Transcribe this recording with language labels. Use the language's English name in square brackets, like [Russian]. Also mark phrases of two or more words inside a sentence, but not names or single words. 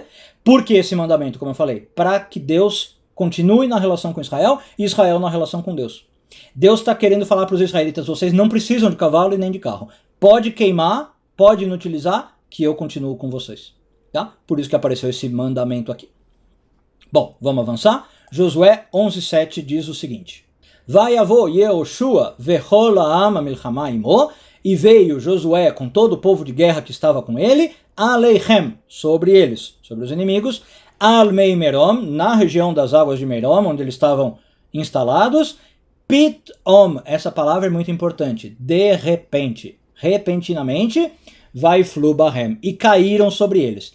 [Portuguese] Por que esse mandamento, como eu falei? Para que Deus continue na relação com Israel e Israel na relação com Deus. Deus está querendo falar para os israelitas, vocês não precisam de cavalo e nem de carro. Pode queimar, pode inutilizar, que eu continuo com vocês. Tá? Por isso que apareceu esse mandamento aqui. Bom, vamos avançar. Josué 11:7 diz o seguinte. [Hebrew] ויבא יהושע וכל עם המלחמה עמו, [Portuguese] e veio Josué com todo o povo de guerra que estava com ele, aleichem, sobre eles, sobre os inimigos, [Hebrew] על מי מרום, [Portuguese] na região das águas de Merom, onde eles estavam instalados, pitom, essa palavra é muito importante, de repente, repentinamente, [Hebrew] ויפלו בהם, [Portuguese] e caíram sobre eles.